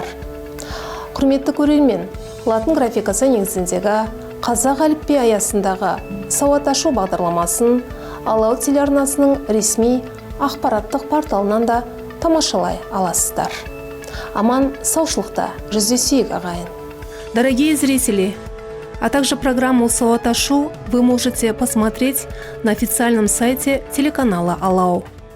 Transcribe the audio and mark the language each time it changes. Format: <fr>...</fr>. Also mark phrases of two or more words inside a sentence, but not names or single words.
<kk>Құрметті көрермен, латын графикасы негізіндегі қазақ әліпби аясындағы сауат ашу бағдарламасын Алау телеарнасының ресми ақпараттық порталынан да тамашалай аласыздар. Аман саушылықта жүздесейік, ағайын.</kk> <ru>Дорогие зрители, а также программу «Сауат ашу» вы можете посмотреть на официальном сайте телеканала Алау.</ru>